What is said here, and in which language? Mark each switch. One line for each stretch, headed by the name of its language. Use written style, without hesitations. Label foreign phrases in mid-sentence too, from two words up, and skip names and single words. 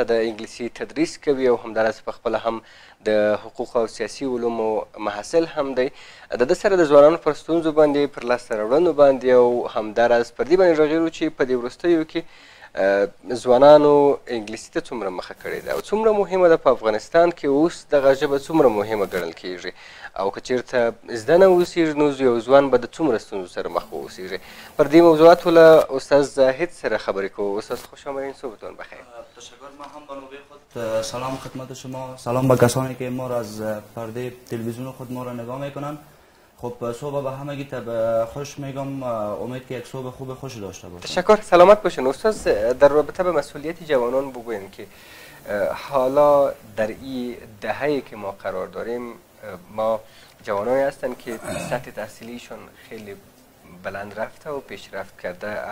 Pashto: د انګلیسي تدریس کوي او همداراز په خپله هم د حقوق او سیاسي علومو محصل هم دی د ده سره د ځوانانو پر ستونزو باندې پر لاسته راوړنو باندې او همداراز پر دې باندې غږېږو چې په دې وروستیو کې ځوانانو انګلیسي ته څومره مخه کړې ده او څومره مهمه ده په افغانستان کې اوس دغه ژبه څومره مهمه ګڼل کېږي او که چېرته زده نه اوسېږي نو یو ځوان به د څومره ستونزو سره مخ واوسېږي پر دې موضوعاتو له استاد زاهد سره خبرې کوو.
Persian: استاد خوش آمدین، صبحتون بخیر. تشکر. من هم به نوبه خود سلام خدمت شما، سلام به کسانی که ما را از پرده تلویزیون خود ما را نگاه میکنن. خب صبح به همگی خوش میگم، امید که یک صبح خوب خوش داشته باشید. تشکر، سلامت باشین. استاد در رابطه به مسئولیت جوانان بگوین که حالا در این دهه‌ای که ما قرار داریم ما جوانانی هستند که سطح تحصیلیشون خیلی بلند رفته و پیشرفت کرده.